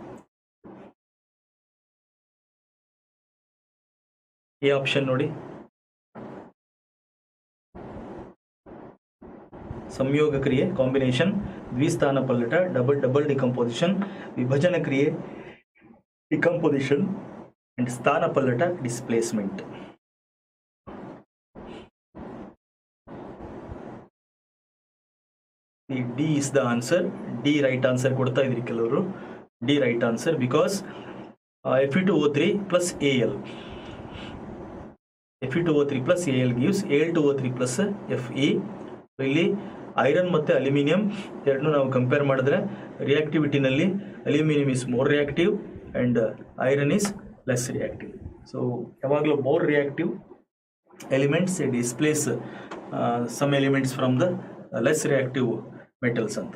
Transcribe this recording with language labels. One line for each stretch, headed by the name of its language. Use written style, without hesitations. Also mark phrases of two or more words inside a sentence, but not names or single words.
English: A option
Kannada: ನೋಡಿ, ಸಂಯೋಗ ಕ್ರಿಯೆ ಕಾಂಬಿನೇಷನ್, ದ್ವಿಸ್ಥಾನ ಪಲ್ಲಟ
English: double decomposition,
Kannada: ವಿಭಜನ ಕ್ರಿಯೆ
English: decomposition and
Kannada: ಸ್ಥಾನ ಪಲ್ಲಟ ಡಿಸ್ಪ್ಲೇಸ್ಮೆಂಟ್.
English: D is the answer. D right answer
Kannada: ಕೊಡ್ತಾ ಇದ್ರಿ ಕೆಲವರು.
English: D right answer because Fe2O3 plus Al. Fe2O3 plus Al gives Al2O3 plus Fe.
Kannada: ಇಲ್ಲಿ ಐರನ್ ಮತ್ತು ಅಲ್ಯೂಮಿನಿಯಂ ಎರಡನ್ನೂ ನಾವು ಕಂಪೇರ್ ಮಾಡಿದ್ರೆ ರಿಯಾಕ್ಟಿವಿಟಿನಲ್ಲಿ
English: aluminium is more reactive and iron is less reactive. ಸೊ ಯಾವಾಗಲೂ more reactive elements displace some elements from the less reactive metals ಅಂತ.